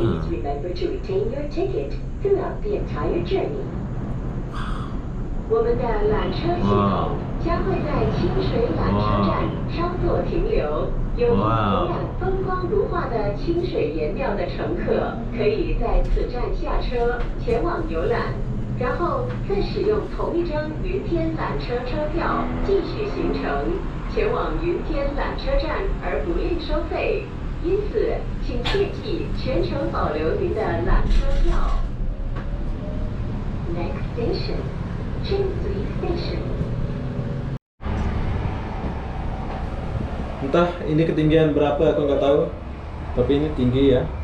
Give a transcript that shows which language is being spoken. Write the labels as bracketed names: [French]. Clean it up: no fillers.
[English] Please remember to retain your ticket throughout the entire journey. [Chinese] 我们的缆车系统将会在清水缆车站稍作停留。有意游览风光如画的清水岩庙的乘客，可以在此站下车前往游览，然后再使用同一张云天缆车车票继续行程，前往云天缆车站而不另收费。因此，请切记全程保留您的缆车票。 [English] Next station, Chinzui Station. [Indonesian] Entah ini ketinggian berapa aku nggak tahu. Tapi ini tinggi ya.